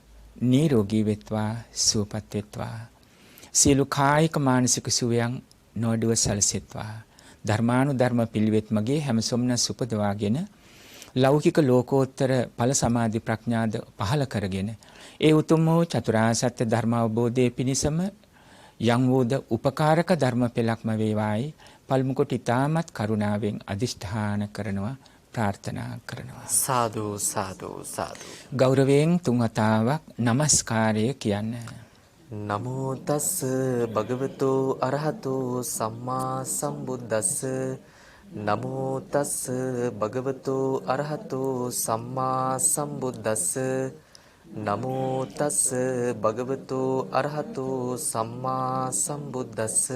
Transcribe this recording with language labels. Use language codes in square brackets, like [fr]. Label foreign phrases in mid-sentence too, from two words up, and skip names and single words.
[si] නිරෝගී වෙත්වා සුවපත් වෙත්වා සියලු කායික මානසික සුවයන් නොඅඩුව සැලසෙත්වා ධර්මානුධර්ම පිළිවෙත් මගේ හැම සොම්නස් උපදවාගෙන ලෞකික ලෝකෝත්තර ඵල සමාධි ප්‍රඥාද පහළ කරගෙන ඒ උතුම් වූ චතුරාර්ය සත්‍ය ධර්ම අවබෝධයේ පිණසම යම් වූද උපකාරක ධර්ම පෙළක්ම වේවායි පළමු කොට ඊ타මත් කරුණාවෙන් අදිෂ්ඨාන කරනවා ප්‍රාර්ථනා කරනවා. සාදු සාදු සාදු. ගෞරවයෙන් තුන් වතාවක් নমස්කාරය කියන්න. [pi] නමෝ තස් භගවතු අරහතෝ සම්මා සම්බුද්දස්ස නමෝ තස් භගවතු අරහතෝ සම්මා සම්බුද්දස්ස නමෝ තස් භගවතු අරහතෝ සම්මා සම්බුද්දස්ස